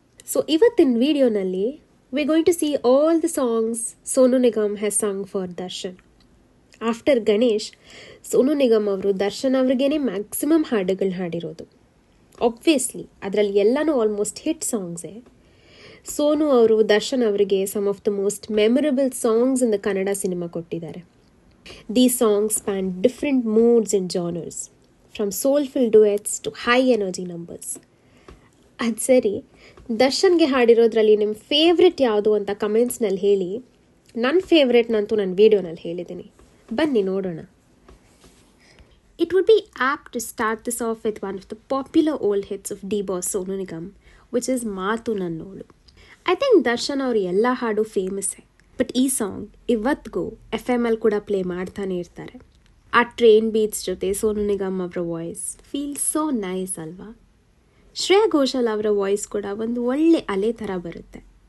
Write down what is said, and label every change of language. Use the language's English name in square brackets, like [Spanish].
[English] So [Kannada] ಇವತ್ತಿನ ವಿಡಿಯೋನಲ್ಲಿ [English] we're going to see all the songs Sonu Nigam has sung for Darshan. [Kannada] After Ganesh Sonu Nigam ಅವರು Darshan ಅವ್ರಿಗೇನೆ maximum ಹಾಡುಗಳನ್ನ ಹಾಡಿರೋದು. Obviously ಅದರಲ್ಲಿ ಎಲ್ಲನೂ ಆಲ್ಮೋಸ್ಟ್ ಹಿಟ್ ಸಾಂಗ್ಸೇ. ಸೋನು ಅವರು ದರ್ಶನ್ ಅವರಿಗೆ [English] some of the most memorable songs in the Kannada cinema [Kannada] ಕೊಟ್ಟಿದ್ದಾರೆ. [English] These songs span different moods and genres, from soulful duets to high energy numbers. [Kannada] ಅದು ಸರಿ, ದರ್ಶನ್ಗೆ ಹಾಡಿರೋದ್ರಲ್ಲಿ ನಿಮ್ಮ ಫೇವ್ರೆಟ್ ಯಾವುದು ಅಂತ ಕಮೆಂಟ್ಸ್ನಲ್ಲಿ ಹೇಳಿ. ನನ್ನ ಫೇವ್ರೆಟ್ನಂತೂ ನನ್ನ ವೀಡಿಯೋನಲ್ಲಿ ಹೇಳಿದ್ದೀನಿ, ಬನ್ನಿ ನೋಡೋಣ. [English] It would be apt to start this off with one of the popular old hits of D-Boss Sonu Nigam, which is ಮಾತು ನನ್ನೋಳು. I think [Kannada] ದರ್ಶನ್ ಅವ್ರ ಎಲ್ಲ ಹಾಡು ಫೇಮಸ್ಸೇ, ಬಟ್ ಈ ಸಾಂಗ್ ಇವತ್ತಿಗೂ FM ಕೂಡ ಪ್ಲೇ ಮಾಡ್ತಾನೆ ಇರ್ತಾರೆ. ಆ ಟ್ರೈನ್ ಬೀಟ್ಸ್ ಜೊತೆ ಸೋನು ನಿಗಮ್ ಅವರ ವಾಯ್ಸ್ [English] feel so nice [Kannada] ಅಲ್ವಾ? ಶ್ರೇಯಾ ಘೋಷಾಲ್ ಅವರ ವಾಯ್ಸ್ ಕೂಡ ಒಂದು ಒಳ್ಳೆ ಅಲೆ ಥರ ಬರುತ್ತೆ.